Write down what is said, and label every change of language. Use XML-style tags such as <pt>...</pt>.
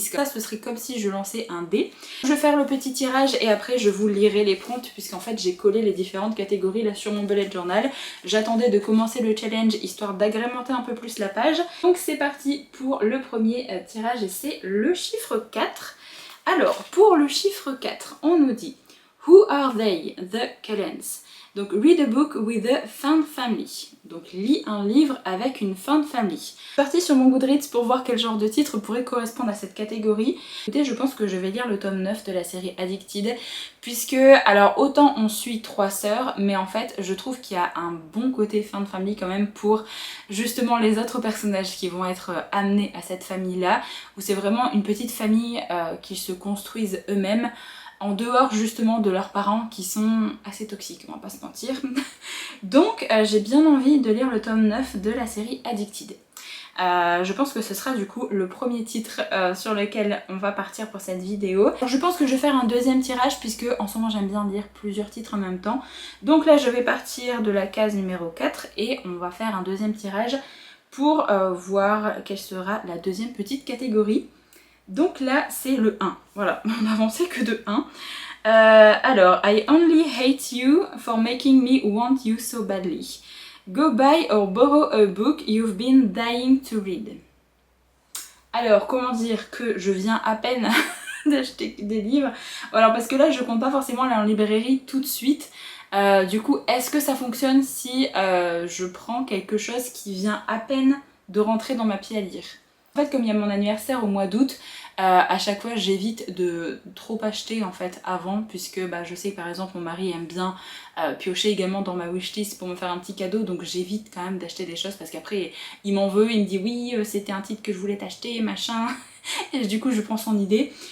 <fr>Ça, ce serait comme si je lançais un dé. Je vais faire le petit tirage et après je vous lirai les prompts puisqu'en fait j'ai collé les différentes catégories là sur mon bullet journal. J'attendais de commencer le challenge histoire d'agrémenter un peu plus la page. Donc c'est parti pour le premier tirage et c'est le chiffre 4. Alors pour le chiffre 4, on nous dit Who are they, the Cullens?</fr> <en>Donc, read a book with a found family.</en> <fr>Donc, lis un livre avec une found family. Je suis partie sur mon Goodreads pour voir quel genre de titre pourrait correspondre à cette catégorie. Écoutez, je pense que je vais lire le tome 9 de la série Addicted, puisque, alors, autant on suit 3 sœurs, mais en fait, je trouve qu'il y a un bon côté found family quand même pour, justement, les autres personnages qui vont être amenés à cette famille-là, où c'est vraiment une petite famille qui se construisent eux-mêmes, en dehors justement de leurs parents qui sont assez toxiques, on va pas se mentir. Donc j'ai bien envie de lire le tome 9 de la série Addicted. Je pense que ce sera du coup le premier titre sur lequel on va partir pour cette vidéo. Alors, je pense que je vais faire un deuxième tirage puisque en ce moment j'aime bien lire plusieurs titres en même temps. Donc là je vais partir de la case numéro 4 et on va faire un deuxième tirage pour voir quelle sera la deuxième petite catégorie. Donc là, c'est le 1. Voilà, on n'avançait que de 1.</fr> <en>Alors, I only hate you for making me want you so badly. Go buy or borrow a book you've been dying to read.</en> <fr>Alors, comment dire que je viens à peine d'acheter des livres? Alors, parce que là, je compte pas forcément aller en librairie tout de suite. Du coup, est-ce que ça fonctionne si je prends quelque chose qui vient à peine de rentrer dans ma pile à lire? En fait, comme il y a mon anniversaire au mois d'août, à chaque fois j'évite de trop acheter en fait avant, puisque je sais que par exemple mon mari aime bien piocher également dans ma wishlist pour me faire un petit cadeau, donc j'évite quand même d'acheter des choses parce qu'après il m'en veut, il me dit oui c'était un titre que je voulais t'acheter machin, et du coup je prends son idée.</fr>